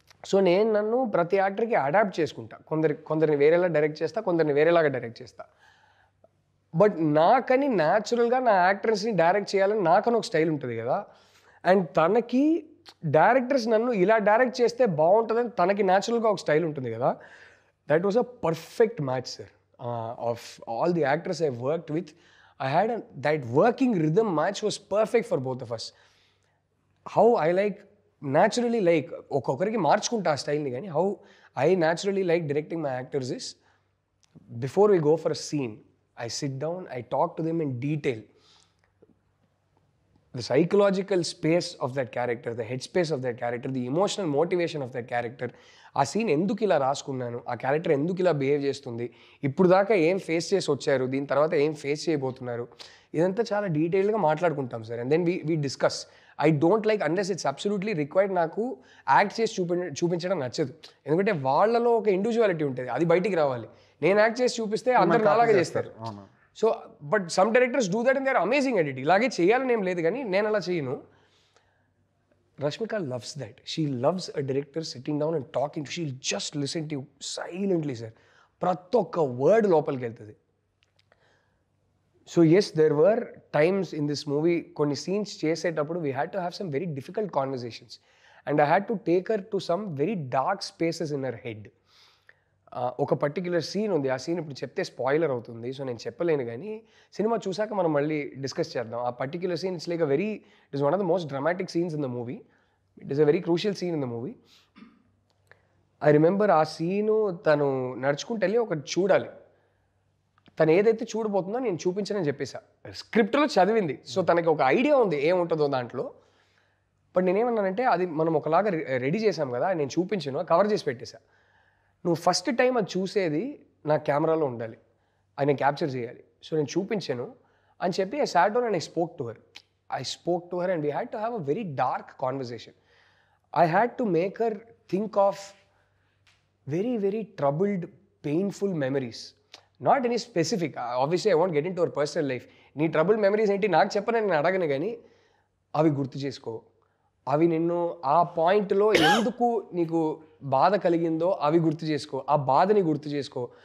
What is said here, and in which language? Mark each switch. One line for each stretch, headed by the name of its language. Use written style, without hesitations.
Telugu: So నేను నన్ను ప్రతి యాక్టర్కి అడాప్ట్ చేసుకుంటా. కొందరిని వేరేలా డైరెక్ట్ చేస్తా, కొందరిని వేరేలాగా డైరెక్ట్ చేస్తా. బట్ నాకని న్యాచురల్గా నా యాక్టర్స్ని డైరెక్ట్ చేయాలని నాకని ఒక స్టైల్ ఉంటుంది కదా. అండ్ తనకి డైరెక్టర్స్ నన్ను ఇలా డైరెక్ట్ చేస్తే బాగుంటుందని తనకి న్యాచురల్గా ఒక స్టైల్ ఉంటుంది కదా.
English: That was a perfect match sir. Of all the actors I worked with, I had that working rhythm match was perfect for both of us. How I naturally
Telugu: ఒక్కొక్కరికి మార్చుకుంటా ఆ స్టైల్ని, కానీ
English: how I naturally like directing my actors is, before we go for a scene, I sit down, I talk to them in detail. The psychological space of that character, the headspace of that character, the emotional motivation of that character,
Telugu: ఆ scene ఎందుకు ఇలా రాసుకున్నాను, ఆ character ఎందుకు ఇలా behave చేస్తుంది, ఇప్పుడు దాకా ఏం ఫేస్ చేసి వచ్చారు, దీని తర్వాత ఏం ఫేస్ చేయబోతున్నారు, ఇదంతా చాలా డీటెయిల్గా మాట్లాడుకుంటాం sir.
English: And then we discuss. I don't like unless it's absolutely required.
Telugu: నాకు యాక్ట్ చేసి చూపించడం నచ్చదు, ఎందుకంటే వాళ్ళలో ఒక ఇండివిజువాలిటీ ఉంటుంది, అది బయటికి రావాలి. నేను యాక్ట్ చేసి చూపిస్తే అందరు నాలాగే చేస్తారు.
English: So but some directors do that and they are amazing at it.
Telugu: ఇలాగే చేయాలని ఏం లేదు, కానీ నేను అలా చేయను.
English: Rashmika loves that. She loves a director sitting down and talking. She'll just listen to you silently, sir.
Telugu: ప్రతి ఒక్క వర్డ్ లోపలికి వెళ్తుంది.
English: so yes, there were times in this movie
Telugu: కొన్ని సీన్స్ చేసేటప్పుడు
English: We had to have some very difficult conversations and I had to take her to some very dark spaces in her head.
Telugu: ఒక particular scene ఉంది, ఆ scene ఇప్పుడు చెప్తే spoiler అవుతుంది, so నేను చెప్పలేను, కానీ సినిమా చూసాక మనం మళ్ళీ డిస్కస్ చేద్దాం.
English: ఆ particular scene it's like a very, it is one of the most dramatic scenes in the movie. It is a very crucial scene in the movie. I remember
Telugu: ఆ scene తను నడుచుకుంటూ వెళ్ళి ఒకటి చూడాలి, తను ఏదైతే చూడబోతుందో నేను చూపించనని చెప్పేసా. స్క్రిప్ట్లో చదివింది, సో తనకి ఒక ఐడియా ఉంది ఏముంటుందో దాంట్లో. బట్ నేనేమన్నానంటే అది మనం ఒకలాగా రెడీ చేసాం కదా, నేను చూపించను, కవర్ చేసి పెట్టేశా. నువ్వు ఫస్ట్ టైం అది చూసేది నా కెమెరాలో ఉండాలి, అది నేను క్యాప్చర్ చేయాలి, సో నేను చూపించాను అని చెప్పి
English: I sat down and I spoke to her and we had to have a very dark conversation. I had to make her think of very, very troubled, painful memories. Not any specific. Obviously, I won't get into her personal life.
Telugu: నీ trouble memories ఏంటి నాకు చెప్పనని నేను అడగను, కానీ అవి గుర్తు చేసుకో, అవి నిన్ను ఆ పాయింట్లో ఎందుకు నీకు బాధ కలిగిందో అవి గుర్తు చేసుకో, ఆ బాధని గుర్తు చేసుకో.